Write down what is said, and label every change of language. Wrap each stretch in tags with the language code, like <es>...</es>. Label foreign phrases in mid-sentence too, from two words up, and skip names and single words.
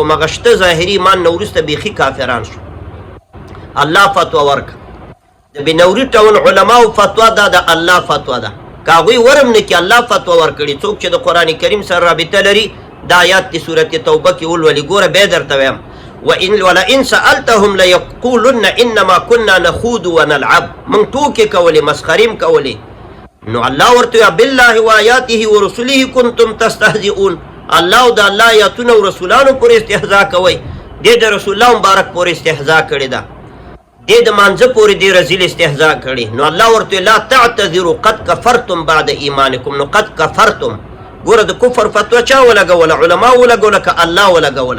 <ps>هغه شته ظاهري ایمان نه وروسته بیخي کافران شو. الله فتوا ورکړه. د بنوري ټاون علماو فتوا دا د الله فتوا ده. که هغوی ورم نه کړي، الله فتوا ورکړي. څوک چې د قرآن کریم سره رابطه لري، دا آیات د سورت توبه کې ولولي. ګوره بیا درته وایم</ps> <ar>ولئن سألتهم لیقولن انما كنا نخوض ونلعب.</ar> <ps>موږ ټوکې کولې، مسخرې م کولې. نو الله ورته وایي</ps> <ar>بالله وآیاته ورسله کنتم تستهزئون.</ar> <ps>الله او د الله آیاتونه او رسولانو پورې استهزاء کوئ. دې د رسول الله مبارک پورې استهزاء کړې ده، دې د مانځه پورې دې رزیل استهزاء کړې. نو الله ورته</ps> <ar>لا تعتذروا قد کفرتم بعد ایمانکم.</ar> <ps>نو</ps> <ar>قد کفرتم،</ar> <ps>ګوره د کفر فتوا چا ولګوله؟ علما ولګوله که الله ولګوله؟</ps>